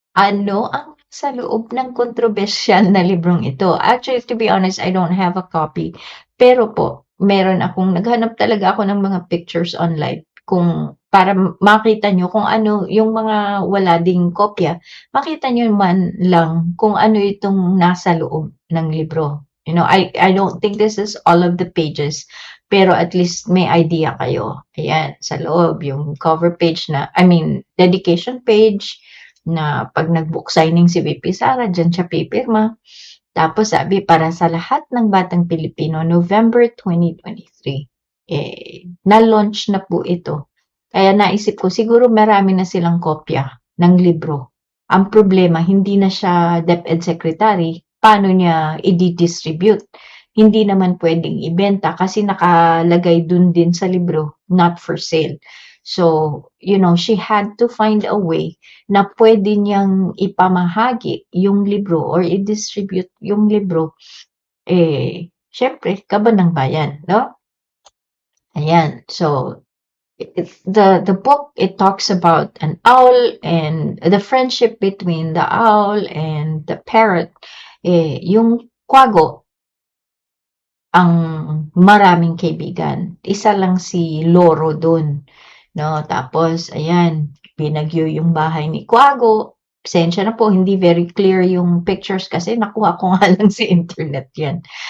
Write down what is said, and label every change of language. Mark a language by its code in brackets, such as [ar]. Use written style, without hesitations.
[tl] Ano ang sa loob ng kontrobersyal na librong ito? [en] Actually, to be honest, I don't have a copy. [tl] Pero po, naghanap talaga ako ng mga pictures online kung para makita nyo kung ano yung mga wala ding kopya, makita nyo man lang kung ano itong nasa loob ng libro. [en] You know, I don't think this is all of the pages, [tl] pero [en] at least [tl] may idea kayo. Ayan, sa loob, yung [en] cover page dedication page, [tl] na 'pag nag-book signing si VP Sara, diyan siya pipirma. Tapos sabi, para sa lahat ng batang Pilipino, November 2023. Na-launch na po ito. Kaya naisip ko, siguro marami na silang kopya ng libro. Ang problema, hindi na siya DepEd Secretary. Paano niya i-distribute? Hindi naman pwedeng ibenta kasi nakalagay dun din sa libro, [en] not for sale. So, she had to find a way [tl] na pwede niyang ipamahagi yung libro or i-distribute yung libro, siyempre kaban ng bayan, no? Ayan, [en] so the book, it talks about an owl and the friendship between the owl and the parrot. [tl] Yung kwago ang maraming kaibigan. Isa lang si Loro dun, no? Tapos ayan, binagyo yung bahay ni Kwago. Pasensya na po, hindi very clear yung pictures kasi nakuha ko nga lang sa internet yan.